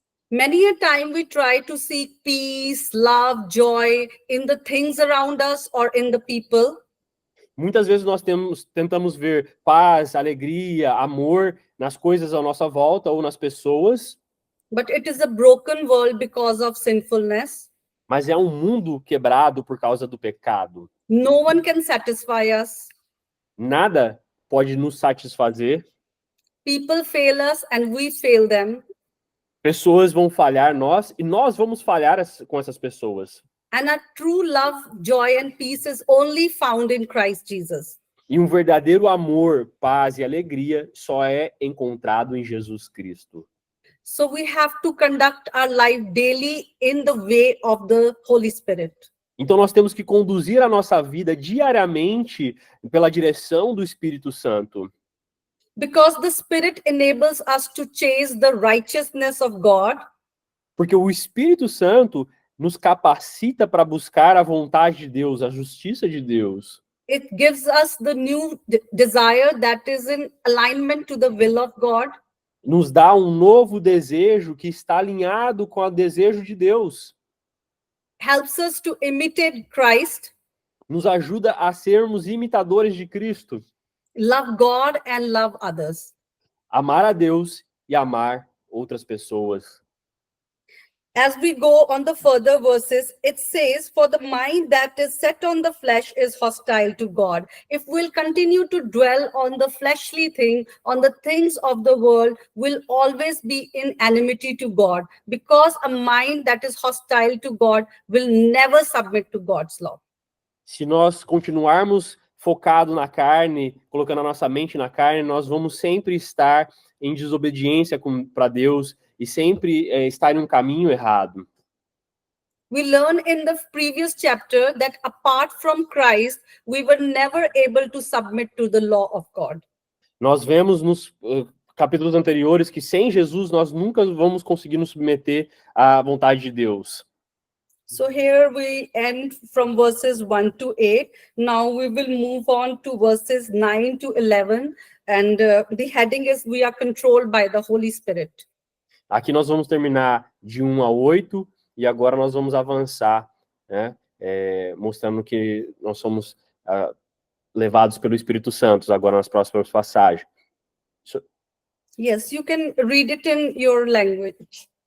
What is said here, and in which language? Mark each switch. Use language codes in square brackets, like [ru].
[en] Many a time we try to seek peace, love, joy in the things around us or in the people. [pt] Muitas vezes nós tentamos ver paz, alegria, amor nas coisas à nossa volta ou nas pessoas. [en] But it is a broken world because of sinfulness. [pt] Mas é um mundo quebrado por causa do pecado. [en] No one can satisfy us. [pt] Nada pode nos satisfazer. [en] People fail us and we fail them. [pt] Pessoas vão falhar nós e nós vamos falhar com essas pessoas. [en] And our true love, joy and peace is only found in Christ Jesus. [pt] E um verdadeiro amor, paz e alegria só é encontrado em Jesus Cristo. [en] So we have to conduct our life daily in the way of the Holy Spirit. [pt] Então nós temos que conduzir a nossa vida diariamente pela direção do Espírito Santo. [en] Because the Spirit enables us to chase the righteousness of God. [pt] Porque o Espírito Santo nos capacita para buscar a vontade de Deus, a justiça de Deus. [en] It gives us the new desire that is in alignment to the will of God. [pt] Nos dá um novo desejo que está alinhado com o desejo de Deus. [en] Helps us to imitate Christ. [pt] Nos ajuda a sermos imitadores de Cristo. [en] Love God and love others. [pt] Amar a Deus e amar outras pessoas. [en] As we go on the further verses, it says, for the mind that is set on the flesh is hostile to God. If we'll continue to dwell on the fleshly thing, on the things of the world, we'll always be in enmity to God, because a mind that is hostile to God will never submit to God's law. [pt] Se nós continuarmos focado na carne, colocando a nossa mente na carne, nós vamos sempre estar em desobediência para Deus e sempre estar em um caminho errado. [en] We learn in the previous chapter that apart from Christ, we were never able to submit to the law of God. [pt] Nós vemos nos capítulos anteriores que sem Jesus nós nunca vamos conseguir nos submeter à vontade de Deus. [en] So here we end from verses 1 to 8. Now we will move on to verses 9 to 11. And the heading is, we are controlled by the Holy Spirit. [pt] Aqui nós vamos terminar de 1 a 8 e agora nós vamos avançar, né? Mostrando que nós somos levados pelo Espírito Santo agora nas próximas passagens. [en] Yes, you can read it in your language.